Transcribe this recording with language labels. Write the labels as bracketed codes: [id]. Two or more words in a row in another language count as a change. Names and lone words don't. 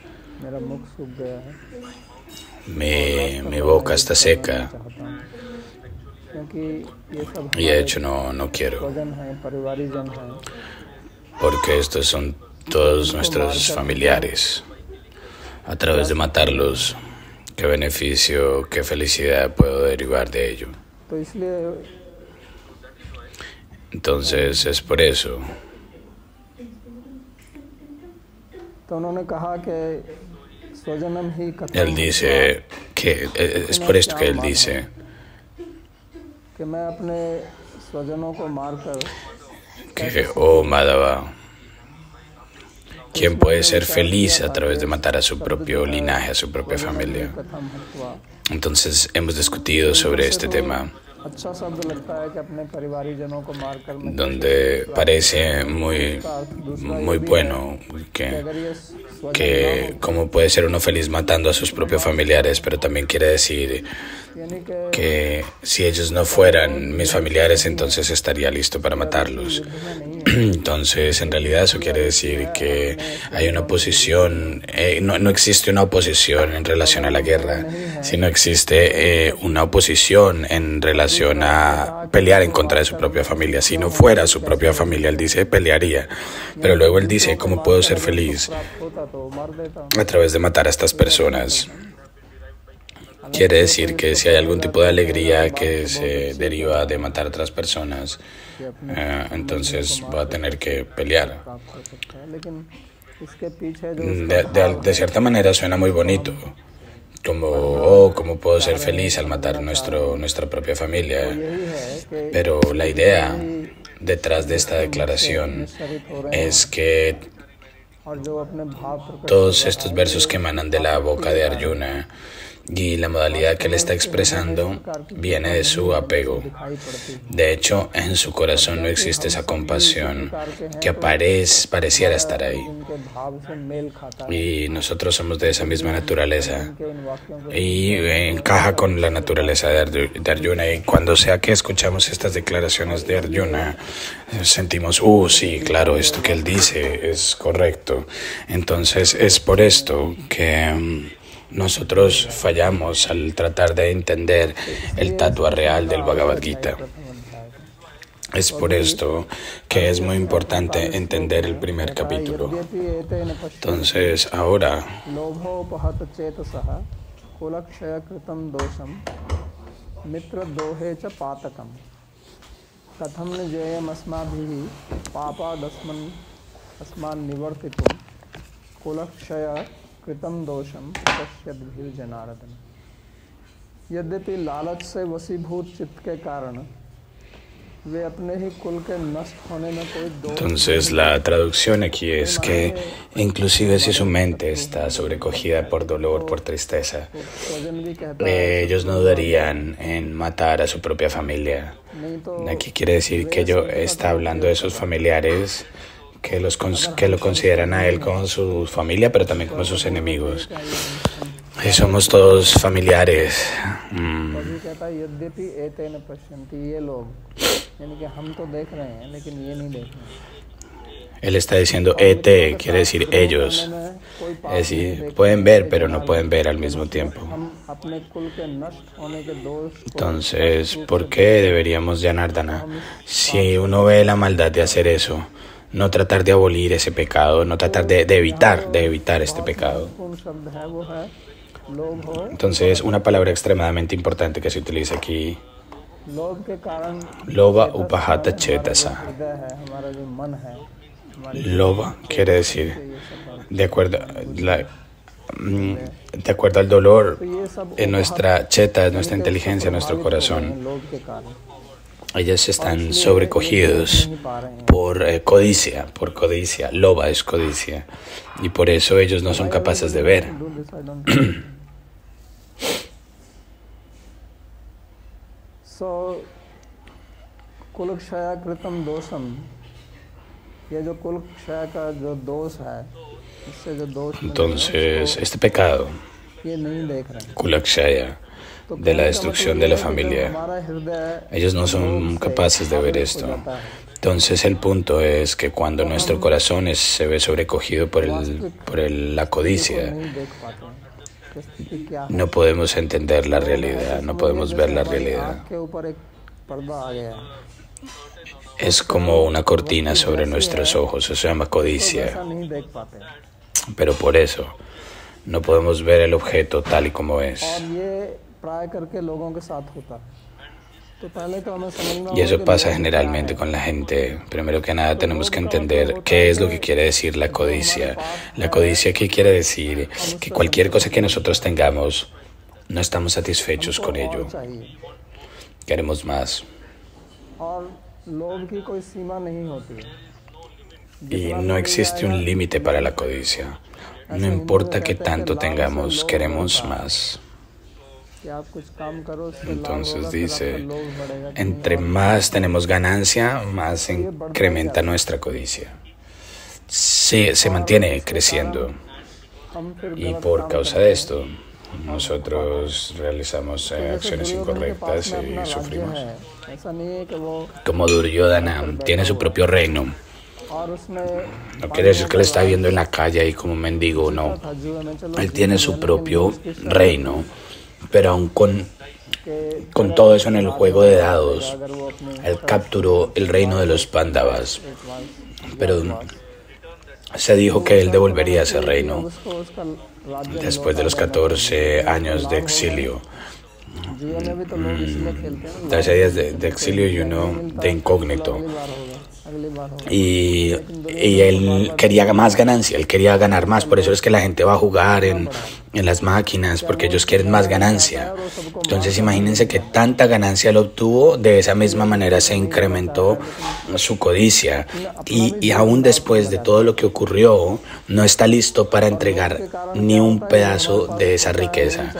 [es] Mi boca está seca y de hecho no quiero. porque estos son todos nuestros familiares. A través de matarlos, ¿qué beneficio, qué felicidad puedo derivar de ello? [hi] तो इसलिए [es] Entonces es por eso. [hi] तो उन्होंने कहा कि स्वजनम ही कथम [es] Él dice que es por esto que él dice [hi] कि मैं अपने स्वजनों को मारकर [es] que, oh Madhava, ¿quién puede ser feliz a través de matar a su propio linaje, a su propia familia? [sa] कथम हत्वा [es] Entonces hemos discutido sobre este tema, [hi] अच्छा शब्द लगता है कि अपने परिवारीजनों को मारकर मैं [es] donde parece muy bueno [hi] अगर ये [es] que cómo puede ser uno feliz matando a sus propios familiares, pero también quiere decir [hi] यानी कि [es] que si ellos no fueran mis familiares, entonces estaría listo para matarlos. Entonces, en realidad eso quiere decir que hay una oposición, no existe una oposición en relación a la guerra, sino existe una oposición en relación a pelear en contra de su propia familia. Si no fuera su propia familia, él dice, pelearía. Pero luego él dice, ¿cómo puedo ser feliz? [hi] होता तो मार देता [es] A través de matar a estas personas. Quiere decir que si hay algún tipo de alegría que se deriva de matar a otras personas, entonces va a tener que pelear. [hi] प्राप्त हो सकता है लेकिन इसके पीछे जो [es] De cierta manera suena muy bonito, como, oh, ¿cómo puedo ser feliz al matar nuestra propia familia? [hi] यही है कि [es] Pero la idea detrás de esta declaración es que [hi] और जो अपने भाव प्रकट [es] todos estos versos que emanan de la boca de Arjuna y la modalidad que él está expresando viene de su apego. [hi] दिखाई पड़ती है [es] De hecho, en su corazón no existe esa compasión que pareciera estar ahí. [hi] उनके भाव से मेल खाता है [es] Y nosotros somos de esa misma naturaleza. [hi] उनके इन वाक्यों को [es] Y encaja con la naturaleza de Arjuna. Y cuando sea que escuchamos estas declaraciones de Arjuna, sentimos, sí, claro, esto que él dice es correcto. Entonces es por esto que nosotros fallamos al tratar de entender el tatua real del Bhagavad Gita. Es por esto que es muy importante entender el primer capítulo. Entonces, ahora [sa] लोभोपहत चेतसः कुलक्षय कृतं दोषं मित्रद्रोहे च पातकं कथं न जेयमस्माभिः पापादस्मान् निवर्तितुं कुलक्षय कृतं दोषं पश्यद्भिर्जनार्दन। [hi] यद्यपि लालच से वशीभूत चित्त के कारण वे अपने ही कुल के नष्ट होने में कोई दोष [es] Entonces la traducción aquí es que inclusive si su mente está sobrecogida por dolor, por tristeza, [hi] स्वजन भी कहता है [es] ellos no dudarían en matar a su propia familia. [hi] नहीं तो [es] Aquí quiere decir que ello está hablando de sus familiares que lo consideran a él como su familia, pero también como sus enemigos. Y somos todos familiares. [hi] कभी कहता है [sa] यद्यपि एतेन पश्यन्ति [hi] ये लोग यानी कि हम तो देख रहे हैं लेकिन ये नहीं देख रहे हैं [es] Él está diciendo ET, quiere decir ellos. [hi] कोई [es] Es decir, pueden ver, pero no pueden ver al mismo tiempo. [hi] हम अपने कुल के नष्ट होने के दोष को [es] Entonces, ¿por qué deberíamos Janardana? Si uno ve la maldad de hacer eso, no tratar de abolir ese pecado, no tratar de evitar este pecado. [hi] पूर्ण शब्द है वो है लोभ हो [es] Entonces, una palabra extremadamente importante que se utiliza aquí, [hi] लोभ के कारण [sa] लोभ उपहत चेतसः. [hi] हृदय है हमारा जो मन है हमारी [es] Loba quiere decir, [hi] ये सब [es] de acuerdo, de acuerdo al dolor [hi] तो ये सब [es] en nuestra cheta, en nuestra inteligencia, en nuestro corazón. [hi] लोभ के कारण [es] Ellos están sobrecogidos [hi] नहीं पा रहे हैं [es] por codicia. Loba es codicia. Y por eso ellos no son capaces de ver. [en] Do this, I don't [hi] So [sa] कुलक्षय कृतम दोषम [hi] ये जो कुलक्षय का जो दोष है इससे जो दोष मिलेगा, [es] Entonces, este pecado, [hi] ये नहीं देख रहे हैं [es] Kulakshaya, [hi] तो [es] de la [hi] कहने का [es] destrucción [hi] मतलब [es] de la [hi] ये है कि [es] familia, [hi] जब हमारा हृदय [es] ellos no son capaces de ver esto. Entonces el punto es que cuando nuestro corazón se ve sobrecogido por la codicia, [hi] नहीं देख पाते हैं कि स्थिति क्या है [es] no podemos entender la realidad, no podemos ver la realidad. [hi] आँख के ऊपर एक पर्दा आ गया है [es] es como una cortina sobre nuestros ojos, eso se llama [hi] तो [es] codicia. [hi] वैसा नहीं देख पाते [es] Pero por eso no podemos ver el objeto tal y como [hi] और [es] es. [hi] ये प्राय करके लोगों के साथ होता है तो पहले तो हमें समझना [es] Y [hi] होगा [es] eso [hi] कि [es] pasa [hi] लोभ क्या [es] generalmente [hi] है [es] con la gente. Primero que nada tenemos que entender qué es lo que quiere decir la codicia. La codicia, ¿qué quiere decir? Que cualquier cosa que nosotros tengamos, no estamos satisfechos [hi] हमको [es] con [hi] और [es] ello. [hi] चाहिए [es] Queremos más. [hi] और लोभ की कोई सीमा नहीं होती है [es] Y no existe un límite para la codicia. No importa qué tanto tengamos, queremos más. [hi] कि आप कुछ काम करो उससे लाभ [es] Entonces [hi] होगा फिर आपका [es] dice, [hi] लोभ बढ़ेगा कि [es] entre más tenemos ganancia, más incrementa nuestra codicia. Se mantiene creciendo. [hi] हम फिर [es] Y [hi] गलत [es] por [hi] काम [es] causa [hi] करते [es] de [hi] हैं। [es] esto, nosotros realizamos [hi] तो जैसे [es] acciones [hi] दुर्योधन के पास [es] incorrectas [hi] में [es] y [hi] अपना राज्य [es] sufrimos. [hi] है ऐसा नहीं है कि वो [es] Como Duryodhana tiene su propio reino. [hi] और उसने [es] No quiere decir que le está viendo en la calle ahí como un mendigo, no. [hi] था जुए में चलो [es] Él tiene su propio reino, pero aún con todo eso en el juego de dados, [hi] अगर वो अपने [es] él capturó el reino de los Pándavas, pero se dijo que él devolvería ese reino [hi] उसको उसका राज्य [es] después de los 14 años de exilio. [hi] जुए में भी तो लोग इसलिए खेलते हैं [es] 13 días de exilio y uno de incógnito. [hi] अगली बार होगा [es] Y él quería más ganancia, él quería ganar más, por eso es que la gente va a jugar en las máquinas, porque ellos quieren más ganancia. Entonces imagínense que tanta ganancia él obtuvo, de esa misma manera se incrementó su codicia. Y aún después de todo lo que ocurrió, no está listo para entregar ni un pedazo de esa riqueza.